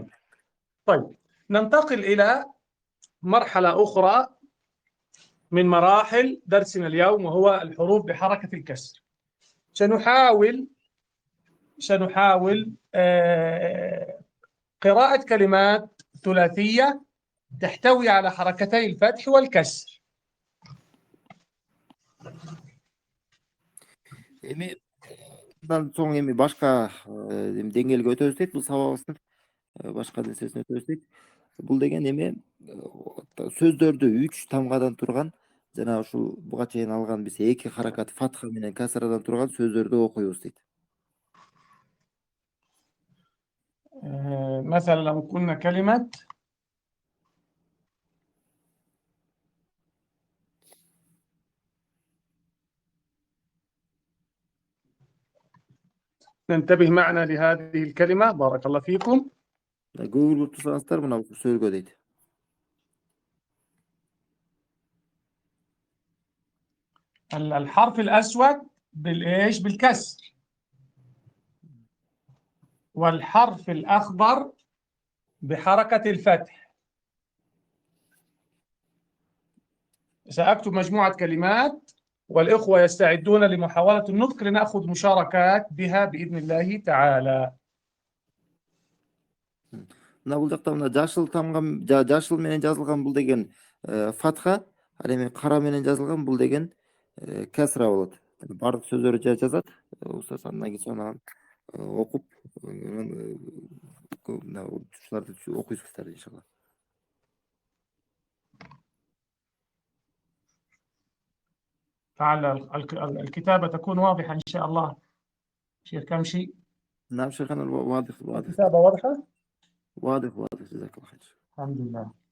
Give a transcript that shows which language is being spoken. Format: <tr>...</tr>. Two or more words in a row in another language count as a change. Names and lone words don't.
<ar>طيب ننتقل إلى مرحلة أخرى من مراحل درسنا اليوم وهو الحروف بحركة الكسر. سنحاول قراءة كلمات ثلاثية تحتوي على حركتي الفتح والكسر.</ar> <ky>Эми мындан соң эми башка деңгээлге өтөбүз дейт. Бул сабагыбыздын башка нерсесине өтөбүз дейт. Бул деген эме сөздөрдү 3 тамгадан турган жана ушул буга чейин алган биз 2 харакат фатха менен касрадан турган сөздөрдү окуйбуз дейт.</ky> <ar>مثلا لو قلنا كلمة ننتبه معنا لهذه الكلمة بارك الله فيكم.</ar> <ky>Google кылып турсаңыздар мына бул сөзгө дейт.</ky> <ar>الحرف الأسود بالإيش؟ بالكسر. والحرف الأخضر بحركة الفتح. سأكتب مجموعة كلمات والإخوة يستعدون لمحاولة النطق لنأخذ مشاركات بها بإذن الله تعالى.</ar> <ky>Мына бул жакта мына жашыл тамга жашыл менен жазылган бул деген фатха, ал эми кара менен жазылган бул деген касра болот. Бардык сөздөрдү жазат. Устаз андан кийин сонан окуп мына ушуларды окуйсуздар иншалла.</ky> <ar>فعل الكتابة تكون واضحة إن شاء الله. شيخ كمشي. نعم شيخنا واضح. الكتابة واضحة؟ واضح جزاك الله خير. الحمد لله.</ar>